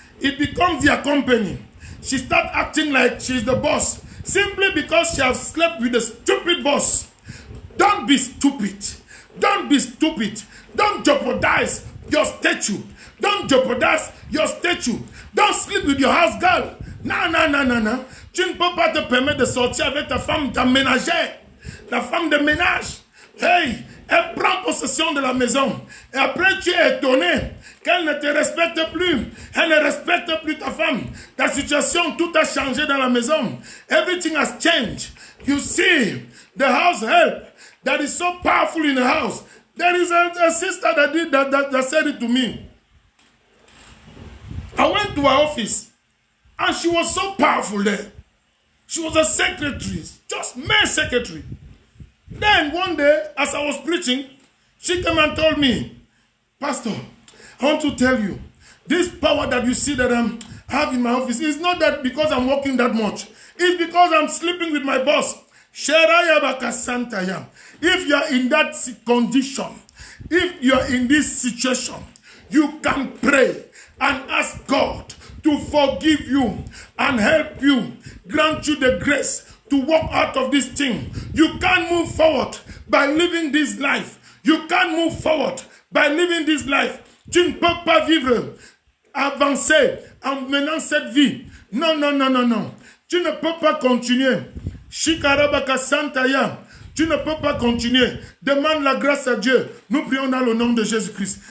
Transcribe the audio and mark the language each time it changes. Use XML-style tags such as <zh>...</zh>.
<en>It becomes their company. She starts acting like she's the boss simply because she has slept with a stupid boss. Don't be stupid. Don't be stupid. Don't jeopardize your statue. Don't jeopardize your statue. Don't sleep with your house girl.</en> <fr>Non. Tu ne peux pas te permettre de sortir avec ta femme, ta ménagère. La femme de ménage. Hey, elle prend possession de la maison. Et après, tu es étonné qu'elle ne te respecte plus. Elle ne respecte plus ta femme. Ta situation, tout a changé dans la maison.</fr> <en>Everything has changed. You see, the house help that is so powerful in the house. There is a sister that said it to me. I went to her office and she was so powerful there. She was a secretary, just mere secretary. Then one day, as I was preaching, she came and told me, Pastor, I want to tell you, this power that you see that I have in my office is not that because I'm working that much. It's because I'm sleeping with my boss. If you are in that condition, if you are in this situation, you can pray and ask God to forgive you and help you, grant you the grace to walk out of this thing. You can't move forward by living this life. You can't move forward by living this life.</en> <fr>Tu ne peux pas vivre, avancer en menant cette vie. Non, non, non, non, non. Tu ne peux pas continuer. Shikarabaka Santaya. Tu ne peux pas continuer. Demande la grâce à Dieu. Nous prions dans le nom de Jésus-Christ.</fr>